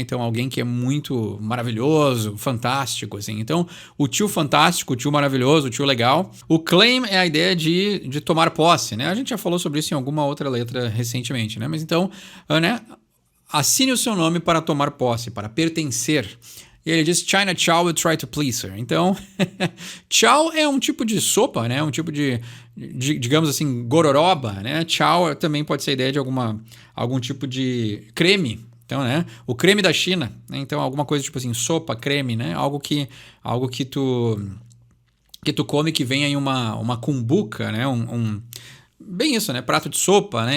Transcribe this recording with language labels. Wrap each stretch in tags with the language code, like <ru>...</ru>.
<pt>Então, alguém que é muito maravilhoso, fantástico, assim. Então, o tio fantástico, o tio maravilhoso, o tio legal. O claim é a ideia de tomar posse, né? A gente já falou sobre isso em alguma outra letra recentemente, né? Mas então, né? Assine o seu nome para tomar posse, para pertencer. E ele diz:</pt> <en>China Chow will try to please her.</en> <pt>Então, chow é um tipo de sopa, né? Um tipo de digamos assim, gororoba, né? Chow também pode ser a ideia de algum tipo de creme. Então, né? O creme da China, né? Então, alguma coisa tipo assim, sopa, creme, né? Algo que tu come que vem em uma cumbuca, né? Bem isso, né? Prato de sopa, né?</pt>